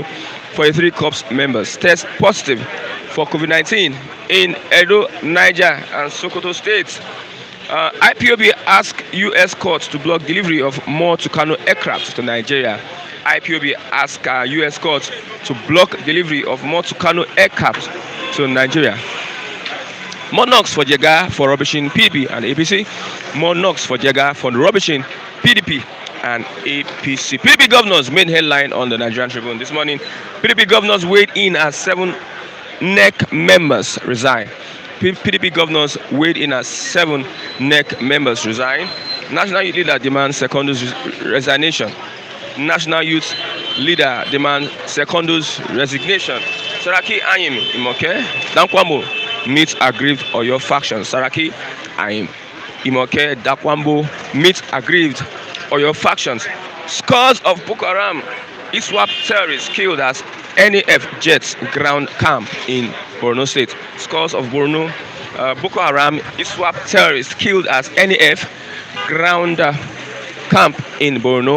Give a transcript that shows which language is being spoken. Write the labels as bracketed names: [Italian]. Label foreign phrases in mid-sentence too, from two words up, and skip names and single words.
[English] 43 COP members test positive for COVID-19 in Edo, Niger, and Sokoto states. IPOB asked U.S. courts to block delivery of more Tucano aircraft to Nigeria. IPOB asked U.S. courts to block delivery of more Tucano aircraft to Nigeria. More knocks for Jega for rubbishing PDP and APC. More knocks for Jega for rubbishing PDP and APC. PDP governors main headline on the Nigerian Tribune this morning. PDP governors weighed in as 7 NEC members resign. PDP governors weighed in as 7 NEC members resign. National Youth Leader demands Secondus resignation. National Youth Leader demands Secondus resignation. Saraki Ayim Imoke Dankwambo meets aggrieved Oyo faction. Saraki Ayim Imoke Dankwambo meets aggrieved Oyo factions. Scores of Boko Haram ISWAP terrorists killed as NAF jets ground camp in Borno State. Scores of Boko Haram ISWAP terrorists killed as NAF ground camp in Borno.